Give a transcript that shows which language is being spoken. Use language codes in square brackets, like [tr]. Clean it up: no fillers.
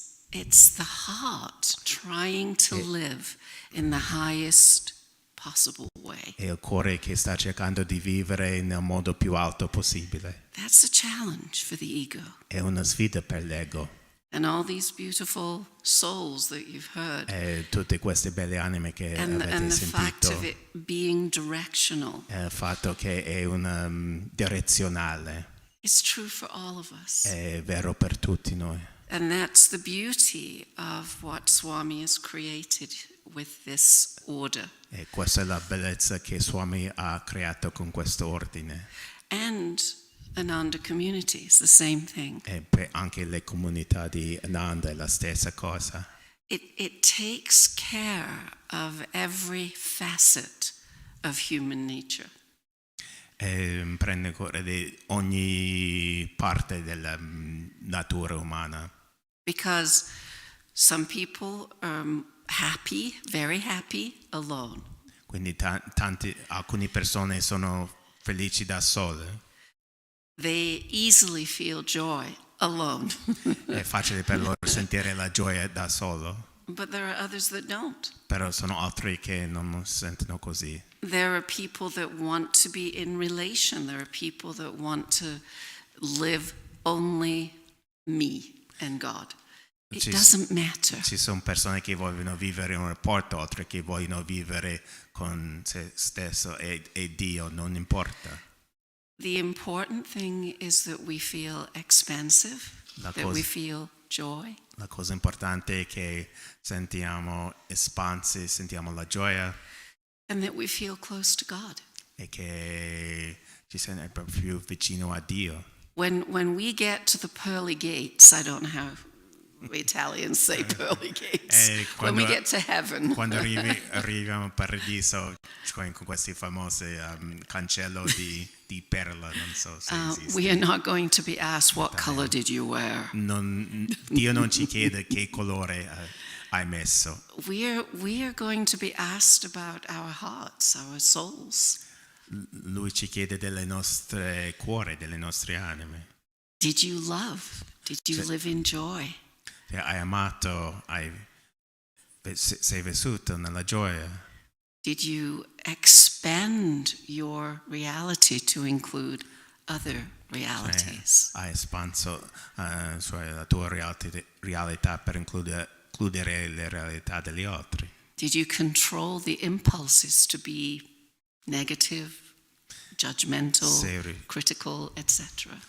[en] It's the heart trying to live in the highest possible way. [it] È il cuore che sta cercando di vivere nel modo più alto possibile. [en] That's a challenge for the ego. [it] È una sfida per l'ego. [en] And all these beautiful souls that you've heard. [it] E tutte queste belle anime che [en] And [it] avete [en] the fact [it] sentito. [en] of it being directional. [it] Il fatto che è una direzionale. [en] It's true for all of us. [it] È vero per tutti noi. [en] And that's the beauty of what Swami has created with this order. [it] E questa è la bellezza che Swami ha creato con questo ordine. [en] And Ananda communities, the same thing. [it] E anche le comunità di Ananda è la stessa cosa. [en] It takes care of every facet of human nature. [it] E prende cura di ogni parte della natura umana. [en] Because some people are happy, very happy, alone. [it] Quindi alcune persone sono felici da sole. [en] They easily feel joy alone. [it] È facile per loro sentire la gioia da solo. [en] But there are others that don't. [it] Però sono altri che non sentono così. [en] There are people that want to be in relation. There are people that want to live only me and God. It doesn't matter. [it] Ci sono persone che vogliono vivere un rapporto, altre che vogliono vivere con se stesso e Dio, non importa. [en] The important thing is that we feel expansive, that we feel joy. [it] La cosa importante è che sentiamo espansi, sentiamo la gioia. [en] And that we feel close to God. [it] E che ci sentiamo più vicino a Dio. [en] When we get to the pearly gates, I don't know how Italians say pearly gates. When we get to heaven. [it] Quando arriviamo al paradiso con questi famosi cancello di perla, non so se esiste. [en] We are not going to be asked what color did you wear. [it] Dio non ci chiede che colore hai messo. [en] We are going to be asked about our hearts, our souls. [it] Lui ci chiede delle nostre cuore, delle nostre anime. [en] Did you love? Did you live in joy? [it] Hai amato, sei vissuto nella gioia. [en] Did you expand your reality to include other realities? [it] Hai espanso la tua realtà per includere le realtà degli altri. [en] Did you control the impulses to be negative, judgmental, critical, etc.?